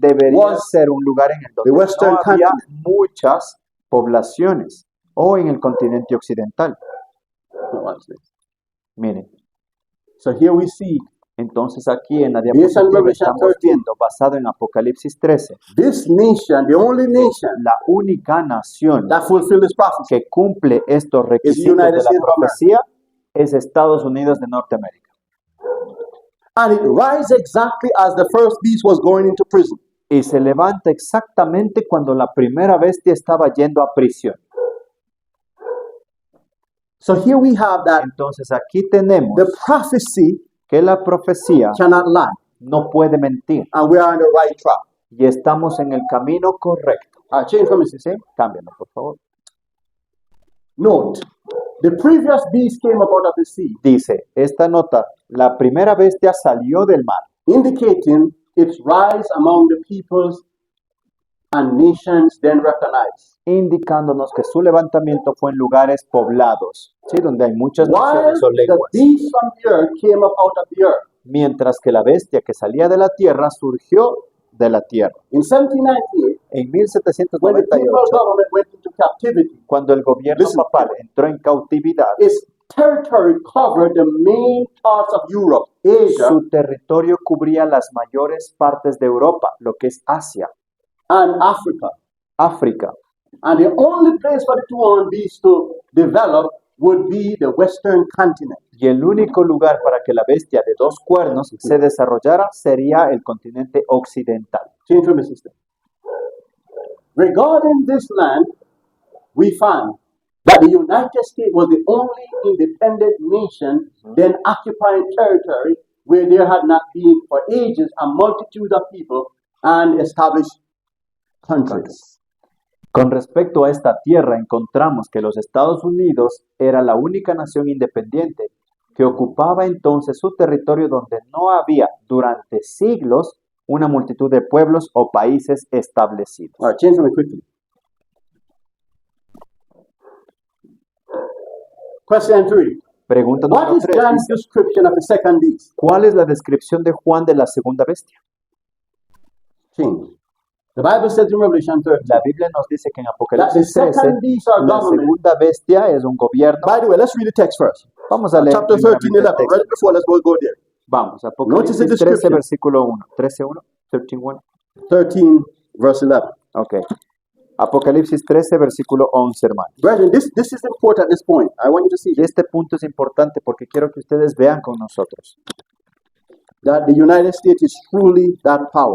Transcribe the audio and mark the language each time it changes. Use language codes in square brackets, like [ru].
[es] debería [en] was [es] ser un lugar en el donde [en] the Western [es] no había [en] continent. [es] muchas poblaciones o en el continente occidental. [en] watch this. [es] Miren, [en] So here we see [es] entonces aquí en la [en] Based on [es] diapositiva [en] Revelation [es] estamos 13. viendo, basado en Apocalipsis 13, [en] this nation, the only nation [es] la única nación [en] that fulfilled this prophecy. [es] que cumple estos requisitos [en] United [es] de la [en] States of [es] profecía es Estados Unidos de Norteamérica. [en] And it rises exactly as the first beast was going into prison. [es] Y se levanta exactamente cuando la primera bestia estaba yendo a prisión. [en] So here we have that [es] Entonces aquí tenemos [en] the prophecy [es] que la profecía [en] cannot lie. [es] no puede mentir [en] And we are on the right track. [es] y estamos en el camino correcto. [en] Change from [es] ¿Sí? Cámbialo, por favor. [en] Note, the previous beast came up out of the sea, [es] Dice esta nota, la primera bestia salió del mar, [en] indicating its rise among the peoples and nations then recognized. [es] indicándonos que su levantamiento fue en lugares poblados, ¿sí? Donde hay muchas [en] While [es] naciones o [en] the [es] lenguas. [en] beast from the earth came up out of the earth. [es] Mientras que la bestia que salía de la tierra surgió de la tierra. [en] In 1798, [es] En [en] when the people's [es] 1798, [en] government went into captivity, [es] cuando el gobierno [en] Listen. [es] papal entró en cautividad, [en] its territory covered the main parts of Europe, Asia, [es] su territorio cubría las mayores partes de Europa, lo que es Asia, [en] and Africa. [es] África. [en] And the only place for the two-horned beast to develop would be the western continent. [es] Y el único lugar para que la bestia de dos cuernos se desarrollara sería el continente occidental. [en] Change from the system. Regarding this land, we find that the United States was the only independent nation then occupying territory where there had not been for ages a multitude of people and established countries. [es] Con respecto a esta tierra, encontramos que los Estados Unidos era la única nación independiente que ocupaba entonces su territorio donde no había durante siglos una multitud de pueblos o países establecidos. [en] All right, change from it quickly. Question 3. [es] Pregunta [en] What [es] número [en] is [es] 3. [en] John's description of the second beast? [es] ¿Cuál es la descripción de Juan de la segunda bestia? [en] Change. The Bible says in Revelation 13 [es] La Biblia nos dice que en [en] that the [es] Apocalipsis 13 [en] second beast or [es] la [en] government. [es] segunda bestia es un gobierno. [en] By the way, let's read the text first. [es] Vamos a leer [en] Chapter 13, [es] primeramente el [en] 11. [es] texto. [en] Right before, let's go there. [es] Vamos, [en] Notice the [es] Apocalipsis 13, [en] description. [es] versículo 1. 13:1, 13:1. [en] 13, verse 11. [es] Ok. Apocalipsis 13, versículo 11, hermano. [en] Brethren, this is important at this point. I want you to see [es] Y [en] this. [es] este punto es importante porque quiero que ustedes vean con nosotros. [en] that the United States is truly that power.